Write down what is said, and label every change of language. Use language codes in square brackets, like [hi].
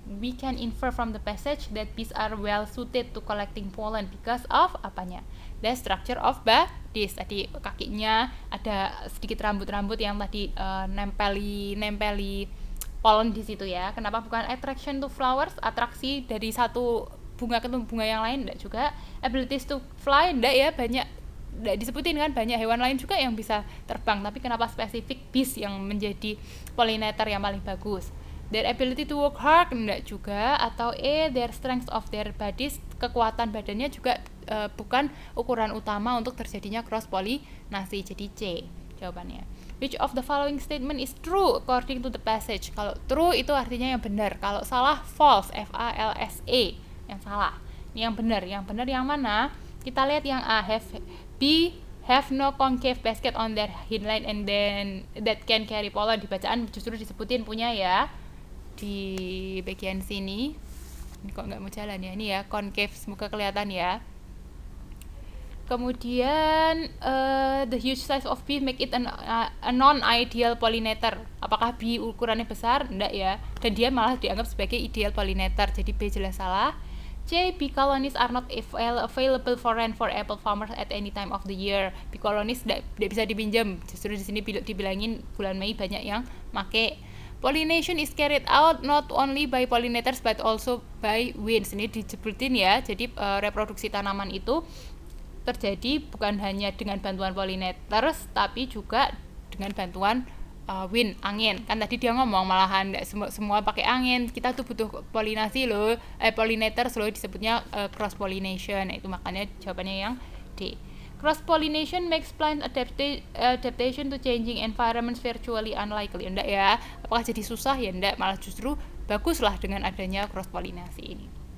[en] We can infer from the passage that bees are well suited to collecting pollen because of apanya? The structure of bodies. [id] Tadi kakinya ada sedikit rambut-rambut yang tadi nempeli pollen di situ ya. Kenapa bukan [en] attraction to flowers? [id] Atraksi dari satu bunga ke bunga yang lain enggak juga. [en] Abilities to fly [id] enggak ya, banyak enggak disebutin kan, banyak hewan lain juga yang bisa terbang, tapi kenapa spesifik bees yang menjadi pollinator yang paling bagus? [en] Their ability to work hard [id] enggak juga, atau [en] their strength of their bodies, [id] kekuatan badannya juga bukan ukuran utama untuk terjadinya cross pollinasi. Jadi C jawabannya. [en] Which of the following statement is true according to the passage? [id] Kalau true itu artinya yang benar, kalau salah false, FALSE, yang salah. Ini yang benar yang mana? Kita lihat yang A, [en] have no concave basket on their hindline and then that can carry pollen. [id] Di bacaan justru disebutin punya ya, di bagian sini. Ini kok nggak mau jalan ya, ini ya concave, semoga kelihatan ya. Kemudian [en] the huge size of bee make it a non-ideal pollinator. [id] Apakah bee ukurannya besar? Enggak ya, dan dia malah dianggap sebagai ideal pollinator. Jadi B jelas salah. [en] C, bee colonies are not available for rent for apple farmers at any time of the year. [id] Bee colonies tidak bisa dipinjam. Justru di sini dibilangin bulan Mei banyak yang make. [en] Pollination is carried out not only by pollinators but also by winds. [id] Ini disebutin ya. Jadi reproduksi tanaman itu terjadi bukan hanya dengan bantuan pollinators tapi juga dengan bantuan wind, angin. Kan tadi dia ngomong malahan enggak semua pakai angin. Kita tuh butuh polinasi loh, pollinators loh, disebutnya cross pollination. Itu makanya jawabannya yang D. [en] Cross pollination makes plant adaptation to changing environments virtually unlikely. [id] Enggak ya, apakah jadi susah? Ya enggak, malah justru baguslah dengan adanya cross pollinasi ini.